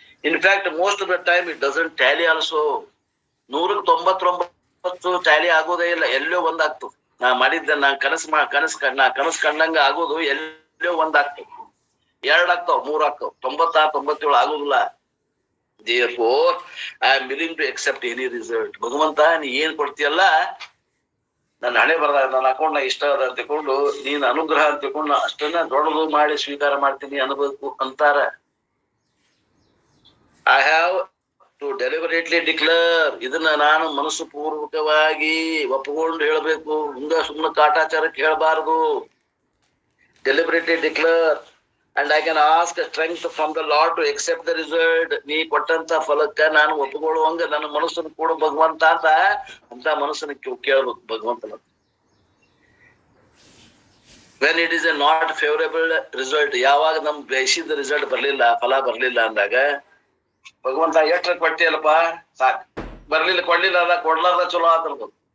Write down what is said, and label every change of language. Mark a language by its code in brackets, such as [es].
[en] In fact most of the time it doesn't tally also. [kn] 100ಕ್ಕೆ 99 Tally ಆಗೋದೇ ಇಲ್ಲ, ಎಲ್ಲೋ ಒಂದಾಗ್ತದೆ. ನಾ ಮಾಡಿದ್ದ, ನಾ ಕನಸು ಕಂಡಂಗ ಆಗೋದು ಎಲ್ಲೋ ಒಂದಾಗ್ತದೆ, 2 ಆಗ್ತಾವ, 3 ಆಗ್ತಾವ, 96, 97 ಆಗೋದಿಲ್ಲ. [en] Therefore, I am willing to accept any result. [kn] ಭಗವಂತ, ನೀ ಏನ್ ಕೊಡ್ತೀಯಲ್ಲ, ನನ್ನ ಹಣೆ ಬರದಾಗ ನನ್ನ ಅಕೌಂಟ್ ಇಷ್ಟ ಅದ ಅಂತ ತಿಳ್ಕೊಂಡು, ನೀನ್ ಅನುಗ್ರಹ ಅಂತ ತಿಳ್ಕೊಂಡು ಅಷ್ಟನ್ನ ದೊಡ್ಡದು ಮಾಡಿ ಸ್ವೀಕಾರ ಮಾಡ್ತೀನಿ ಅನ್ಬೇಕು ಅಂತಾರ. [en] I have to deliberately declare, [kn] ಇದನ್ನ ನಾನು ಮನಸ್ಸು ಪೂರ್ವಕವಾಗಿ ಒಪ್ಪಿಕೊಂಡು ಹೇಳ್ಬೇಕು. ಹಿಂಗ ಸುಮ್ಮನೆ ಕಾಟಾಚಾರಕ್ಕೆ ಹೇಳ್ಬಾರ್ದು. [en] Deliberately declare and I can ask strength from the Lord to accept the result. [kn] ನೀ ಕೊಟ್ಟಂತ ಫಲಕ್ಕ ನಾನು ಒಪ್ಪಿಕೊಳ್ಳುವಂಗ ನನ್ನ ಮನಸ್ಸನ್ನು ಕೂಡ ಭಗವಂತ ಅಂತ ಮನಸ್ಸನ್ನು ಕೇಳ್ಬೇಕು ಭಗವಂತನ. [en] when it is a not favorable result, [kn] ಯಾವಾಗ ನಮ್ ಬಯಸಿದ ರಿಸಲ್ಟ್ ಬರ್ಲಿಲ್ಲ, ಫಲ ಬರ್ಲಿಲ್ಲ ಅಂದಾಗ, ಭಗವಂತ ಎಷ್ಟ್ರ ಕೊಟ್ಟಿಯಲ್ಲಪ್ಪ ಸಾಕ್, ಬರ್ಲಿಲ್ಲ ಕೊಡ್ಲಿಲ್ಲ ಅಲ್ಲ, ಕೊಡ್ಲಾರ್ದ ಚಲೋ ಆತಲ್ಬೋದು.